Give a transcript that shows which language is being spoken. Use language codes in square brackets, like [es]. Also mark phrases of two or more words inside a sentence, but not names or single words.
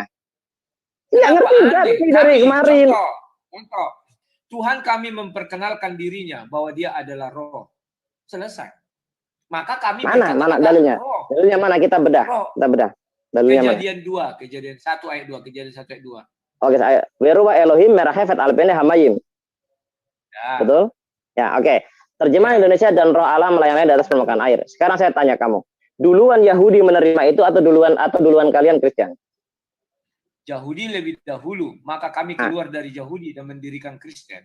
[id] Ya ngerti enggak dari kemarin. Contoh, Tuhan kami memperkenalkan dirinya bahwa dia adalah roh. Selesai. Maka kami Mana dalilnya? roh. Dalilnya mana, kita bedah. Roh. Kita bedah. Dalilnya mana? Kejadian 1 ayat 2, kejadian 1 ayat 2. Oke, saya [he] ורוח אלהים מרחפת על פני המים. [id] Ya. Betul? Ya, oke. Terjemahan Indonesia, dan roh Allah melayani di atas permukaan air. Sekarang saya tanya kamu, duluan Yahudi menerima itu atau duluan kalian Kristen? Yahudi lebih dahulu, maka kami keluar dari Yahudi dan mendirikan Kristen.